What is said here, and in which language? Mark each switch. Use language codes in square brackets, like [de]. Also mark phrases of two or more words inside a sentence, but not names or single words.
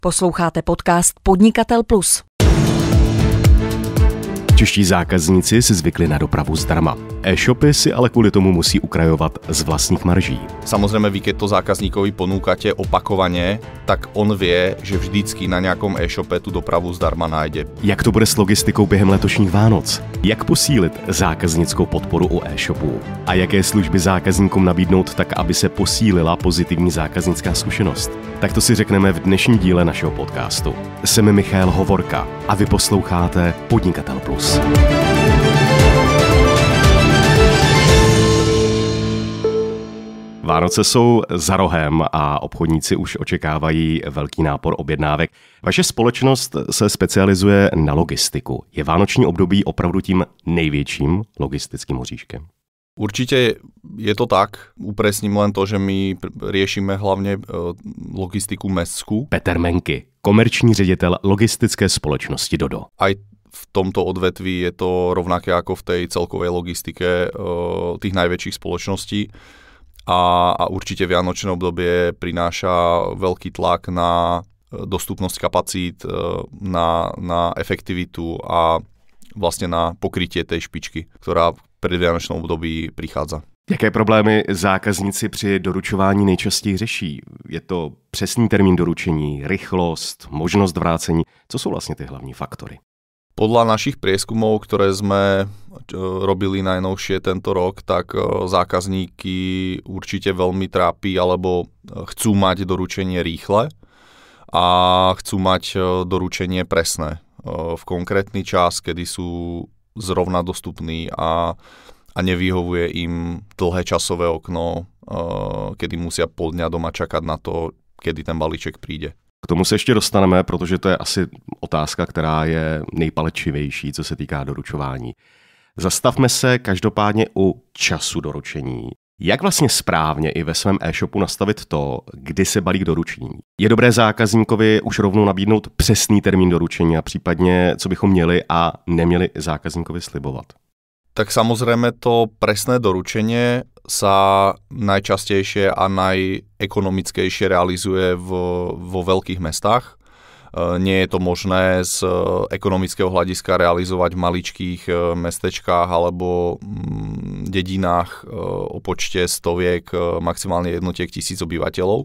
[cs] Posloucháte podcast Podnikatel Plus. Čeští zákazníci si zvykli na dopravu zdarma. [sk] E-shopy si ale kvôli tomu musí ukrajovať z vlastných marží. Samozrejme, vy keď to zákazníkovi ponúkate opakovane, tak on vie, že vždycky na nejakom e-shope tú dopravu zdarma nájde. [cs] Jak to bude s logistikou během letošních Vánoc? Jak posílit zákaznickou podporu u e-shopů? A jaké služby zákazníkům nabídnout tak, aby se posílila pozitivní zákaznická zkušenost? Tak to si řekneme v dnešním díle našeho podcastu. Jsem Michal Hovorka a vy posloucháte Podnikatel Plus. Vánoce jsou za rohem a obchodníci už očekávají velký nápor objednávek. Vaše společnost se specializuje na logistiku. Je vánoční období opravdu tím největším logistickým oříškem? [sk] Určite je to tak. Upresním len to, že my riešime hlavne logistiku mestskú. [cs] Petr Menky, komerční ředitel logistické společnosti Dodo. [sk] Aj v tomto odvetví je to rovnaké ako v tej celkovej logistike tých najväčších spoločností. A určite vianočné obdobie prináša veľký tlak na dostupnosť kapacít, na efektivitu a vlastne na pokrytie tej špičky, ktorá v predvianočnom období prichádza. [cs] Jaké problémy zákazníci při doručování nejčastěji řeší? Je to přesný termín doručení, rychlost, možnost vrácení? Co jsou vlastně ty hlavní faktory? [sk] Podľa našich prieskumov, ktoré sme robili najnovšie tento rok, tak zákazníky určite veľmi trápi alebo chcú mať doručenie rýchle a chcú mať doručenie presné v konkrétny čas, kedy sú zrovna dostupní a nevyhovuje im dlhé časové okno, kedy musia pol dňa doma čakať na to, kedy ten balíček príde. [cs] K tomu se ještě dostaneme, protože to je asi otázka, která je nejpalčivější, co se týká doručování. Zastavme se každopádně u času doručení. Jak vlastně správně i ve svém e-shopu nastavit to, kdy se balík doručí? Je dobré zákazníkovi už rovnou nabídnout přesný termín doručení a případně, co bychom měli a neměli zákazníkovi slibovat? [sk] Tak samozrejme to presné doručenie sa najčastejšie a najekonomickejšie realizuje vo veľkých mestách. Nie je to možné z ekonomického hľadiska realizovať v maličkých mestečkách alebo dedinách o počte stoviek, maximálne jednotiek 1000 obyvateľov.